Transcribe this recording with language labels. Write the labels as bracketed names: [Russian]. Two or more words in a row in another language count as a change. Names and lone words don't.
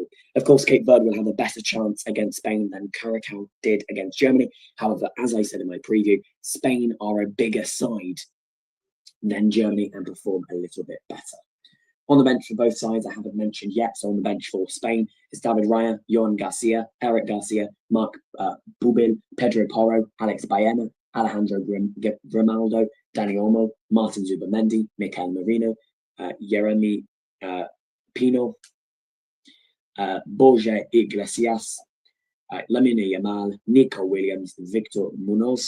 [English] Of course, Cape Verde will have a better chance against Spain than Curacao did against Germany. However, as I said in my preview, Spain are a bigger side than Germany and perform a little bit better. On the bench for both sides, I haven't mentioned yet. So on the bench for Spain is David Raya, Johan Garcia, Eric Garcia, Mark Bubil, Pedro Porro, Alex Baena, Alejandro Grimaldo, Dani Olmo, Martin Zubamendi, Mikel Merino, Jeremy Pino, Borja Iglesias, Lamine Yamal, Nico Williams, Victor Munoz.